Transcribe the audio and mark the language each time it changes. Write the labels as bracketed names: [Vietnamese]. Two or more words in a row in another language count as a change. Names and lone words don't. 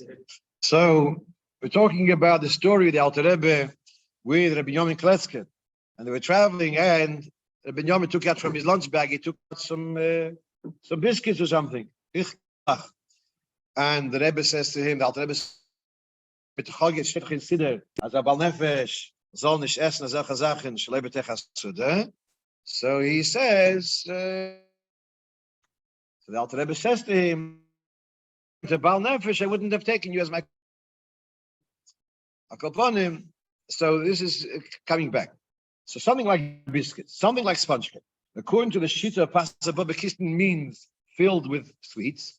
[English] So we're talking about the story of the Alter Rebbe with Rabbi Yomi Kletzke. And they were traveling, and Rabbi Yomi took out from his lunch bag, he took out some biscuits or something. And the Rebbe says to him, the Alter Rebbe says, as a [Hebrew] בעל נפש, [Yiddish] זאל נישט עסן אזעלכע זאכן, [Hebrew] שלא בתוך סעודה. [English] So he says, so the Alter Rebbe says to him, the [Hebrew] בעל נפש, [English] I wouldn't have taken you as my Akoponim. So this is coming back. So something like biscuits, something like sponge cake. According to the Shita of [Hebrew] פת הבאה בכיסנין [English] means filled with sweets.